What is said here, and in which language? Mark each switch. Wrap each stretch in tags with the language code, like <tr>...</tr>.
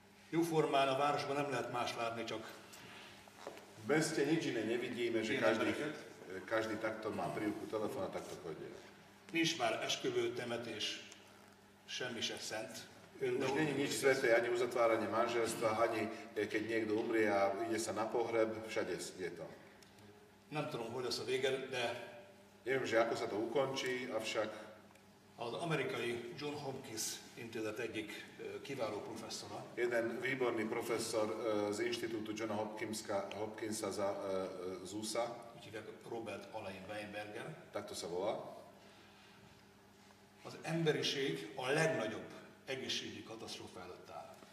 <hu>Jóformán a városban nem lehet más látni, csak</hu> <sk>V meste nič iné nevidíme, že každý takto má prívku telefón a takto chodí.</sk> <hu>nincs már esküvő, temetés, semmi se szent.</hu> <sk>Už není nič sveté, ani uzatváranie manželstva, ani keď niekto umrie a ide sa na pohreb, všade je to.</sk> <hu>Nem tudom, hogy lesz a vége, de</hu> <sk>Neviem, že ako sa to ukončí, avšak</sk> <hu>az amerikai John Hopkins intézet egyik kiváló professzora</hu> <sk>jeden výborný profesor z inštitútu Johna Hopkinsa z USA,</sk> <hu>úgy hívják Robert Alain Weinberger,</hu> <sk>takto sa volá,</sk> <hu>az emberiség a legnagyobb egészségügyi katasztrófa előtt áll.</hu>